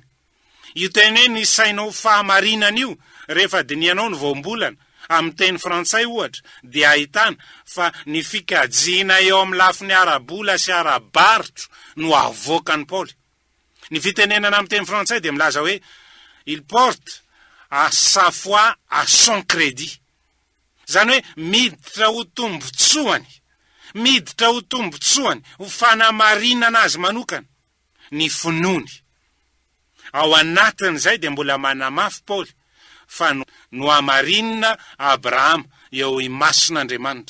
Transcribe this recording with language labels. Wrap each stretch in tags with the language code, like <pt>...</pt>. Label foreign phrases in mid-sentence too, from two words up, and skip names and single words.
<mg>Io teny hoe nisaina ho fahamarinana io rehefa dinianao ny voambolana amin'ny teny frantsay ohatra dia ahitana fa ny fikajiana eo amin'ny lafiny arabola sy arabaritro no avoakany Paoly. Ny fitenenana amin'ny teny frantsay dia milaza hoe</mg> <fr>il porte à sa foi à son crédit.</fr> <mg>Zany hoe miditra ho tombotsoany, miditra ho tombotsoany ho fanamarinana azy manokana ny finoany. Ao anatin'izay dia mbola manamafy Paoly fa no hamarinina Abrahama eo imason'Andriamanitra.</mg>